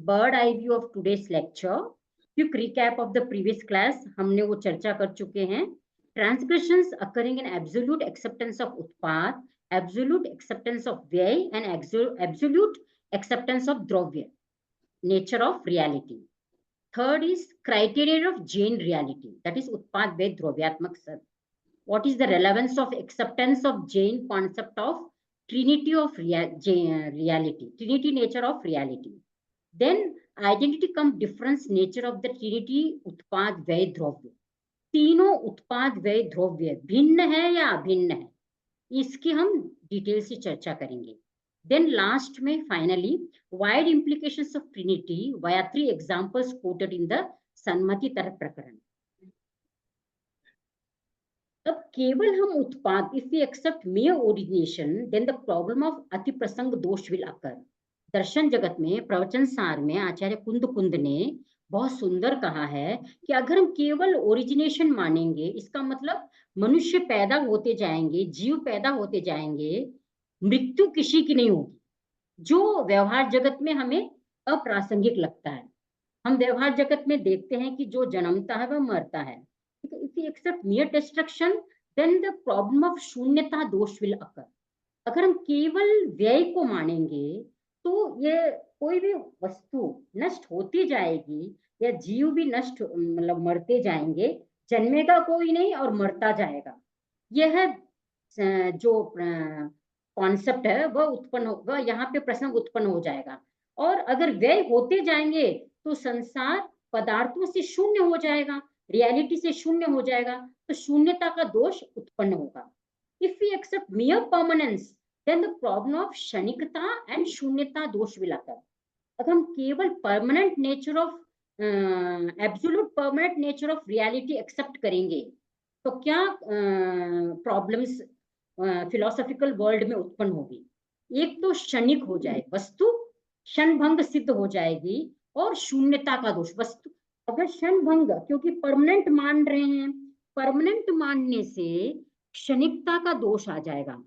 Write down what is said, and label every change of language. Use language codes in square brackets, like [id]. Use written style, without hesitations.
[en] bird eye view of today's lecture, quick recap of the previous class, [hi] हमने वो चर्चा कर चुके हैं। [en] Transgressions occurring in absolute acceptance of उत्पाद, absolute acceptance of व्यय and absolute acceptance of द्रव्य, nature of reality. Third is criteria of Jain reality, that is उत्पाद व्यय द्रव्यात्मक सत. What is the relevance of acceptance of Jain concept of trinity of reality, trinity nature of reality. Then identity cum difference nature of the trinity [hi] उत्पाद व्यय द्रव्य, तीनों उत्पाद व्यय द्रव्य भिन्न है या अभिन्न है, इसकी हम डिटेल से चर्चा करेंगे। [en] Then last में finally wide implications of trinity via 3 examples quoted in the Sanmati Tarka Prakarana. [hi] अब केवल हम उत्पाद, [en] if we accept mere origination, then the problem of अति प्रसंग दोष will occur। [hi] दर्शन जगत में प्रवचन सार में आचार्य कुंद कुंद ने बहुत सुंदर कहा है कि अगर हम केवल ओरिजिनेशन मानेंगे, इसका मतलब मनुष्य पैदा होते जाएंगे, जीव पैदा होते जाएंगे, मृत्यु किसी की नहीं होगी, जो व्यवहार जगत में हमें अप्रासंगिक लगता है। हम व्यवहार जगत में देखते हैं कि जो जन्मता है वह मरता है। [en] If we accept mere destruction, then the problem of शून्यता दोष will occur। [hi] अगर हम केवल व्यय को मानेंगे तो ये कोई भी वस्तु नष्ट होती जाएगी, या जीव भी नष्ट, मतलब मरते जाएंगे, जन्मेगा कोई नहीं और मरता जाएगा। यह जो कॉन्सेप्ट है वह उत्पन्न होगा, यहाँ पे प्रश्न उत्पन्न हो जाएगा। और अगर व्यय होते जाएंगे तो संसार पदार्थों से शून्य हो जाएगा, रियलिटी से शून्य हो जाएगा, तो शून्यता का दोष उत्पन्न होगा। [en] If we accept mere permanence, then the problem of क्षणिकता and शून्यता दोष will occur। [hi] अगर हम केवल [en] permanent nature of, absolute permanent nature of reality [hi] accept करेंगे तो क्या [en] problems philosophical world [hi] में उत्पन्न होगी। एक तो क्षणिक हो जाए वस्तु, क्षण भंग सिद्ध हो जाएगी, और शून्यता का दोष, वस्तु अगर क्षण भंग, क्योंकि परमानेंट मान रहे हैं, परमानेंट मानने से क्षणिकता का दोष आ जाएगा।